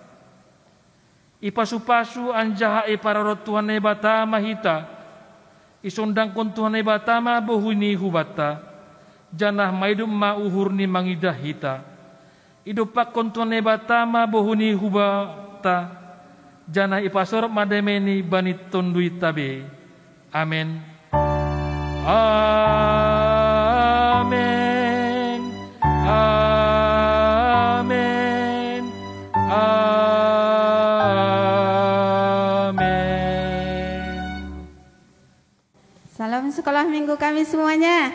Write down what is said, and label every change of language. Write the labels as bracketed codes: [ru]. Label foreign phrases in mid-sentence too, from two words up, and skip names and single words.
[bts] Ipasu-pasu anjaha ipararot Tuhan na ibata mahita, isondang kon Tuhan na ibata mabuhuni hubata, janah maidum mauhur ni mangidah hita. Idupak kon Tuhan na ibata mabuhuni hubata, janah ipasorop mademeni bani tondui tabe. Amen. Amen. Amen. [id] Salam sekolah minggu kami semuanya.